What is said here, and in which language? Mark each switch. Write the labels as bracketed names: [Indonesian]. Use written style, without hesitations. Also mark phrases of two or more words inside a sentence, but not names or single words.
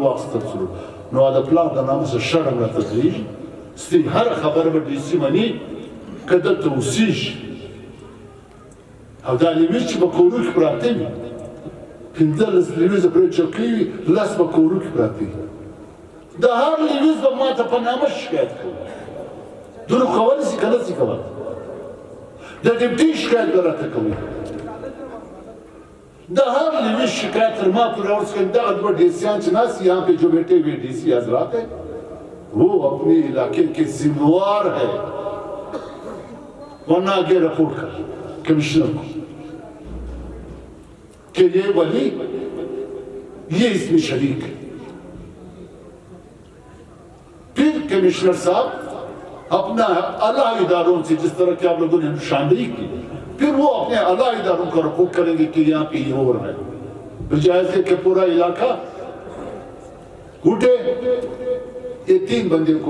[Pashto] واخیستل شو نو د پلار د نامه څخه شرم راته ځایږي ستې هره خبره به ډي سي مني که دلته اوسېږي او دا لیویز چې په کورو کې پراته وي 15 لیویزه پرې چوکۍ وي 10 په کورو کې پراته وي د هر لیویز به ما ته په نامه شکایت کوي دروغ کولی شي که نه شي کولی د ډیپټي شکایت به راته کوي د هر لیویز شکایت تر ما پورې راورسوي دغه دوه ڈیسیان چې ناست [Urdu] یہاں پہ جو بیٹھے ہوئے ڈی سی حضرات ہیں وہ اپنے علاقے کے ذمہوار ہے ورنہ آگے رپورٹ کر کمشنر کو کہ یہ ولی یہ اس میں شریک ہے پھر کمشنر صاحب اپنا اعلیٰ اداروں سے جس طرح کہ آپ لوگوں نے نشاندہی کی پھر وہ اپنے اعلیٰ اداروں کا رپورٹ کریں گے کہ یہاں پہ یہ ہو رہا ہے بجائے سے کہ پورا علاقہ اٹھے یہ 3 بندے کو